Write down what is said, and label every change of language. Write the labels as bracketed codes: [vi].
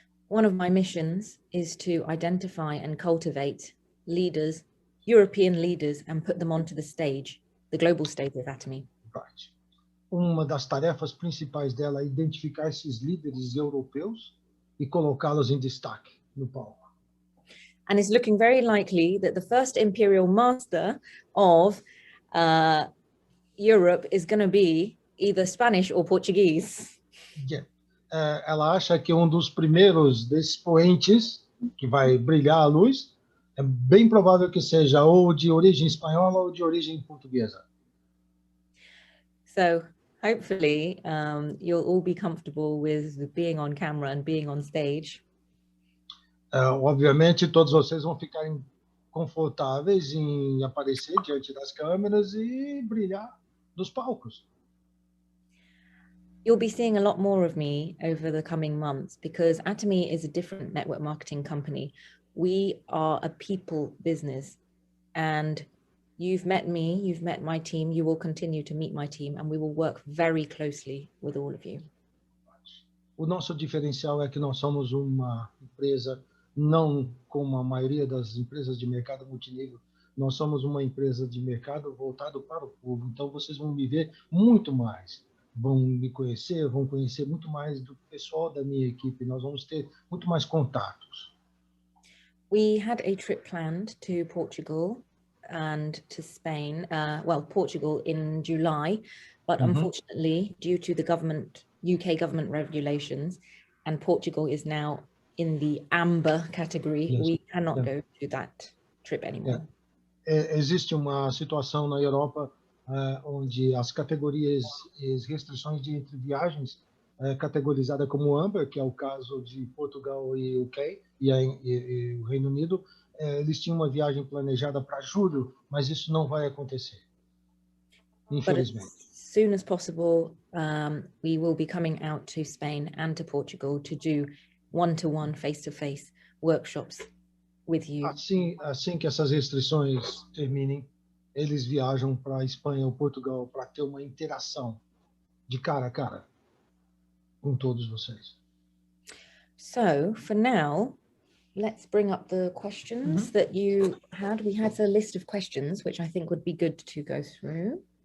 [en] One of my missions is to identify and cultivate leaders, European leaders, and put them onto the stage, the global stage of Atomy. Right. [pt] Uma das tarefas principais dela é identificar esses líderes europeus e colocá-los em destaque no palco. [en] And it's looking very likely that the first imperial master of Europe is going to be either Spanish or Portuguese. Yeah. [pt] Ela acha que um dos primeiros desses poentes que vai brilhar a luz é bem provável que seja ou de origem espanhola ou de origem portuguesa. [en] So hopefully you'll all be comfortable with being on camera and being on stage. [pt] Obviamente todos vocês vão ficar confortáveis em aparecer diante das câmeras e brilhar dos palcos. [en] You'll be seeing a lot more of me over the coming months because Atomy is a different network marketing company. We are a people business, and you've met me, you've met my team, you will continue to meet my team, and we will work very closely with all of you. [pt] O nosso diferencial é que nós somos uma empresa, não como a maioria das empresas de mercado multinível, nós somos uma empresa de mercado voltado para o povo. Então, vocês vão me ver muito mais. Vão me conhecer, vão conhecer muito mais do pessoal da minha equipe. Nós vamos ter muito mais contatos. [en] We had a trip planned to Portugal and to Spain, well, Portugal in July, but unfortunately, due to the UK government regulations, and Portugal is now in the amber category, we cannot go to that trip anymore. [pt] Existe uma situação na Europa onde as categorias e restrições de entre viagens categorizada como amber, que é o caso de Portugal e UK e o Reino Unido, eles tinham uma viagem planejada para julho, mas isso não vai acontecer, infelizmente. [en] But as soon as possible, we will be coming out to Spain and to Portugal to do one-to-one, face-to-face workshops with you. [pt] Assim que essas restrições terminem, eles viajam para a Espanha ou Portugal para ter uma interação de cara a cara com todos vocês. [en] So, for now, let's bring up the questions that you had. We had a list of questions, which I think would be good to go through.